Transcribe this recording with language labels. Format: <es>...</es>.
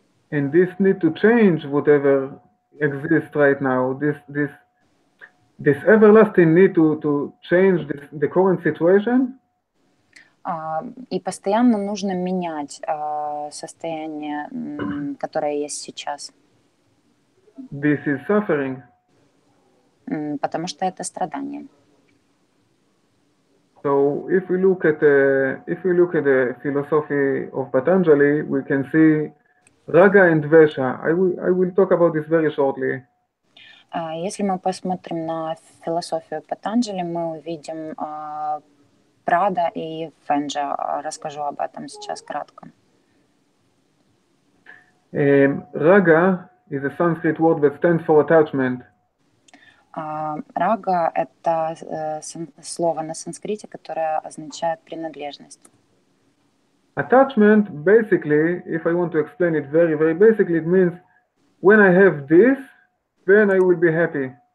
<en>And this need to change whatever exists right now. This everlasting need to change the current situation.</en> <ru>И постоянно нужно менять состояние, которое есть сейчас.</ru> <en>This is suffering.</en> <ru>Потому что это страдание.</ru> <en>So if we look at the philosophy of Patанджали, we can see raga and dvesha. I will talk about this very shortly.</en> <ru>Если мы посмотрим на философию Патанджали, мы увидим Прада и Фенджа. Расскажу об этом сейчас кратко.</ru> <en>Raga is a Sanskrit word that stands for attachment.</en> <ru>Рага — это слово на санскрите, которое означает принадлежность.</ru> <en>Attachment, basically, if I want to explain it very, very basically, it means when I have this, then I will be happy.</en>